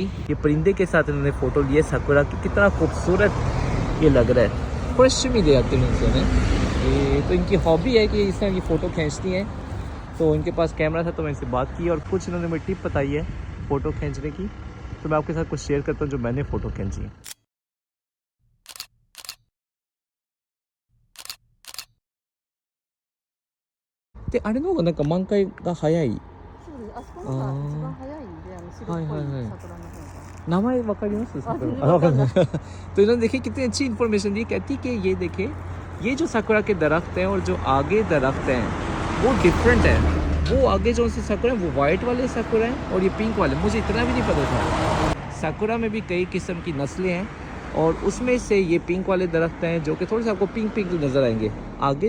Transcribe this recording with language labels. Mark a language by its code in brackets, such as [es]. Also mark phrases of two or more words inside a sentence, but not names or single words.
[hi] ये परिंदे के साथ इन्होंने फ़ोटो लिया साकुरा की, कितना खूबसूरत ये लग रहा है, पश्चिमी ले आते हैं उनसे। ये तो इनकी हॉबी है कि इस तरह की फ़ोटो खींचती हैं। तो इनके पास कैमरा था, तो मैं इनसे बात की, और कुछ इन्होंने मुझे टिप बताई है फ़ोटो खींचने की, तो मैं आपके साथ कुछ शेयर करता हूँ जो मैंने फ़ोटो खींची है। [ja] で、あれの方がなんか満開が早い。そうです。あそこのが一番早いんで、白っぽい桜の方が。名前わかります？あ、全然わかんない。 [hi] तो इन्होंने देखिए कितनी अच्छी इन्फॉर्मेशन दी। कहती कि ये देखिए, ये जो साकुरा के दरख्त हैं और जो आगे दरख्त हैं वो डिफरेंट है। वो आगे जो से साकुरा है वो वाइट वाले साकुरा हैं, और ये पिंक वाले, मुझे इतना भी नहीं पता था। साकुरा में भी कई किस्म की नस्लें हैं, और उसमें से ये पिंक वाले दरख्त हैं जो कि थोड़े से आपको पिंक पिंक नज़र आएंगे।